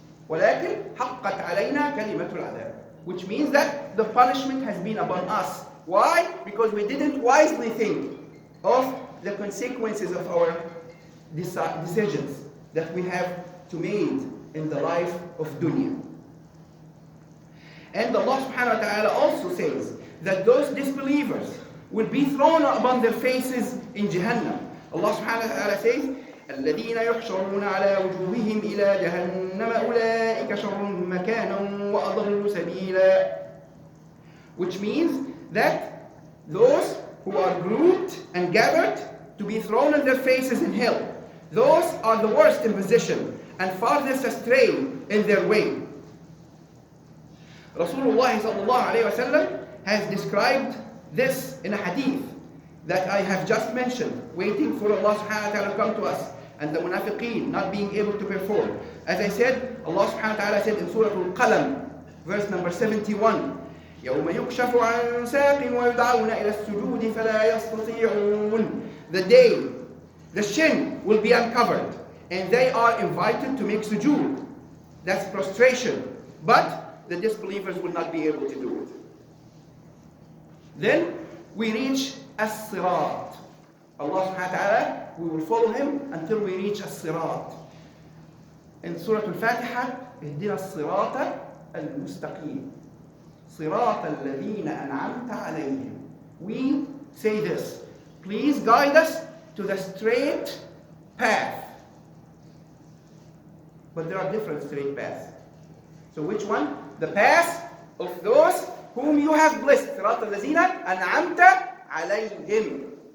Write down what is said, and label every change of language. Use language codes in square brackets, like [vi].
[ar] ولكن حقت علينا كلمة العذاب. [en] Which means that the punishment has been upon us. Why? Because we didn't wisely think of the consequences of our decisions that we have to make in the life of dunya. And Allah subhanahu wa ta'ala also says that those disbelievers will be thrown upon their faces in Jahannam. [ar] Allah subhanahu wa ta'ala says, الذين يحشرون على وجوههم إلى جهنم أولئك شر مكانا وأضل سبيلا. [en] Which means that those who are grouped and gathered to be thrown on their faces in hell, those are the worst in position and farthest astray in their way. Rasulullah sallallahu alayhi wa sallam has described this in a hadith that I have just mentioned, waiting for Allah subhanahu wa ta'ala to come to us, and the munafiqeen not being able to perform. As I said, Allah subhanahu wa ta'ala said in Surah Al-Qalam, verse number 71, [ar] يَوْمَ يُكْشَفُ عَنْ سَاقٍ وَيُدْعَوْنَ إِلَى السُّجُودِ فَلَا يَسْتَطِيعُونَ. [en] The day, the shin will be uncovered, and they are invited to make sujood. That's prostration. But the disbelievers will not be able to do it. Then we reach as-sirat. Allah subhanahu wa ta'ala, we will follow him until we reach as-sirat. [ar] In Surah Al-Fatiha, اهدنا الصراط المستقيم صراط الذين أنعمت عليهم. [en] We say this, please guide us to the straight path. But there are different straight paths. So which one? The path of those whom you have blessed. [ar] صراط الذين أنعمت عليهم.